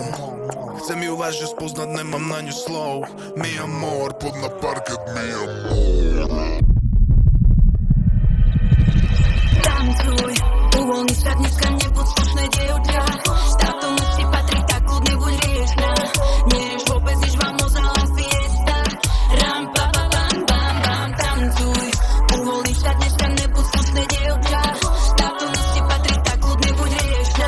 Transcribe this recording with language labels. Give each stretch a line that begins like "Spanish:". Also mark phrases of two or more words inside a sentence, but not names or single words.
Slovak: Chcem ju vážne spoznať, nemám na ňu slov.
Spanish: Mi amor,
Slovak: pod na parket,
Spanish: mi amor.
Slovak: Tancuj, uvoľni sa dneska, nebuď slušné dievča. Táto noc ti patrí, tak kľudne buď riešna. Nerieš vôbec nič,
Spanish: vamos a la fiesta. Ram, pa, pa, bam, bam, bam.
Slovak: Tancuj, uvoľni sa dneska, nebuď slušné dievča. Táto noc ti patrí, tak kľudne buď riešna.